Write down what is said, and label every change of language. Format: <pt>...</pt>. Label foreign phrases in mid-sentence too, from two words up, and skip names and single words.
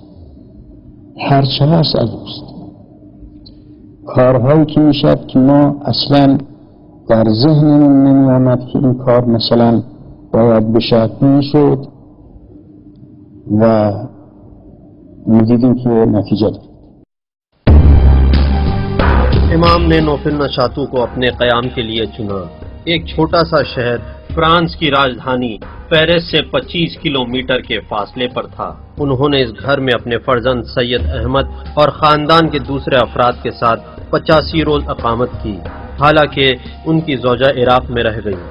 <fa>هرچه هست از اوست. کارهایی که میشد که ما اصلا در ذهنمون نمی آمد که این کار مثلا باید بشد میشد و میدیدیم که نتیجه داد.</fa> <ur>امام نے نوفل نشاتوں کو اپنے قیام کے لیے چنا. ایک چھوٹا سا شہر فرانس کی راجدھانی پیرس سے 25 کلومیٹر کے فاصلے پر تھا. انہوں نے اس گھر میں اپنے فرزند سید احمد اور خاندان کے دوسرے افراد کے ساتھ 85 روز اقامت کی، حالانکہ ان کی زوجہ عراق میں رہ گئی.</ur>